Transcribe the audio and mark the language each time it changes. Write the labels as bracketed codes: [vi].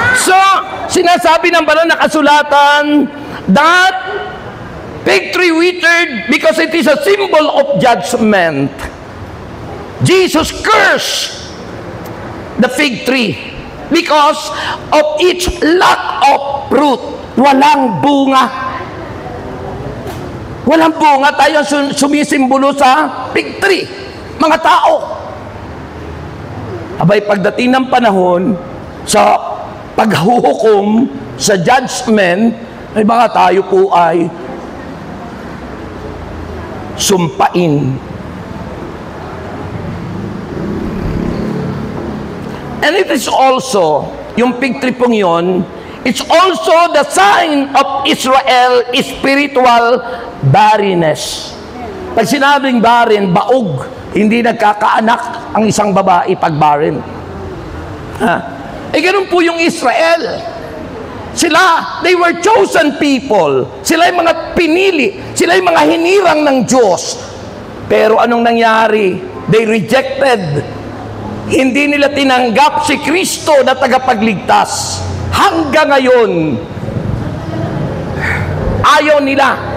[en] So, [tl] sinasabi ng banal na kasulatan [en] that fig tree withered because it is a symbol of judgment. Jesus cursed the fig tree because of its lack of fruit. [tl] Walang bunga. Walang bunga. Tayo sumisimbolo sa fig tree, mga tao. Abay, pagdating ng panahon sa paghuhukom, sa judgment, ay baka tayo po ay sumpain. [en] And it is also, [tl] yung fig tree pong yun, [en] it's also the sign of Israel spiritual barrenness. [tl] Pag sinabing barren, baog, hindi nagkakaanak ang isang babae pag barren. Ganun po yung Israel. [en] Sila, they were chosen people. [tl] Sila yung mga pinili. Sila yung mga hinirang ng Diyos. Pero anong nangyari? [en] They rejected. [tl] Hindi nila tinanggap si Kristo na tagapagligtas. Hanggang ngayon, ayaw nila.